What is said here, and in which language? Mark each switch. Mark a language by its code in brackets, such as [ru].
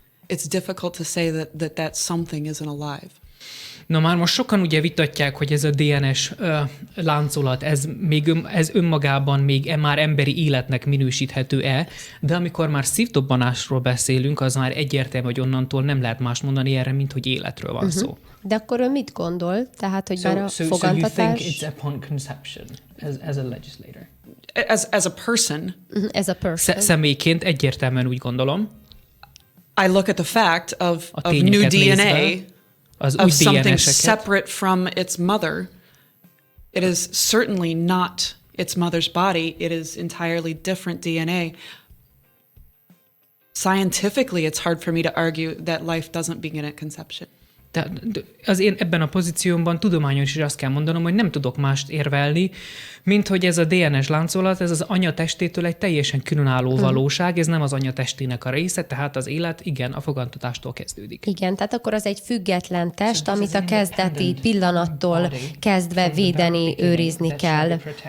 [en] It's difficult to say that something isn't alive. [hu] Na már most sokan ugye vitatják, hogy ez a DNS láncolat, ez önmagában még már emberi életnek minősíthető-e, de amikor már szívdobbanásról beszélünk, az már egyértelmű, hogy onnantól nem lehet más mondani erre, mint hogy életről van szó. De akkor ön mit gondol? Tehát, hogy már a fogantatás... [en] So you think it's upon conception as a legislator? As a person. As a person. [hu] Személyként egyértelműen úgy gondolom. [en] I look at the fact of new DNA, of something separate from its mother. It is certainly not its mother's body. It is entirely different DNA. Scientifically, it's hard for me to argue that life doesn't begin at conception. [hu] Tehát az én ebben a pozíciómban tudományos is azt kell mondanom, hogy nem tudok mást érvelni, mint hogy ez a DNS láncolat, ez az anyatestétől egy teljesen különálló valóság, ez nem az anyatestének a része, tehát az élet igen a fogantatástól kezdődik. Igen, tehát akkor az egy független test, amit a kezdeti pillanattól kezdve védeni, őrizni kell.